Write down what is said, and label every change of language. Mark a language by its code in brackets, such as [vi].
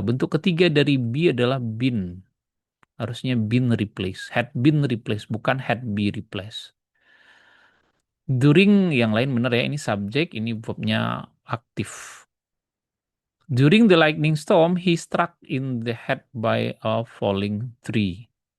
[id] Bentuk ketiga dari be adalah been. [en] Harusnya been replaced. Had been replaced, bukan had be replaced. [id] During yang lain benar ya, ini subjek, ini verbnya aktif. [en] During the lightning storm, he struck in the head by a falling tree.